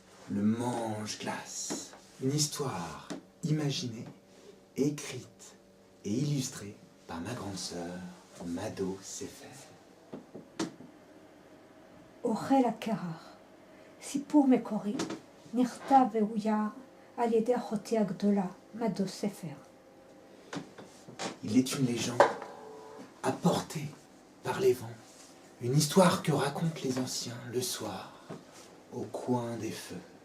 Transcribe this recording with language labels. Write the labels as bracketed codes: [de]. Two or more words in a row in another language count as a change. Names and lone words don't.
[fr] Le mange-glace. Une histoire imaginée, écrite et illustrée par ma grande sœur, Mado Sefer. [he] אוכל הקרח, סיפור מקורי, נכתב ואויר על ידי אחותי הגדולה, מדו ספר. [fr] Il est une légende, apportée par les vents, une histoire que racontent les anciens le soir, au coin des feux.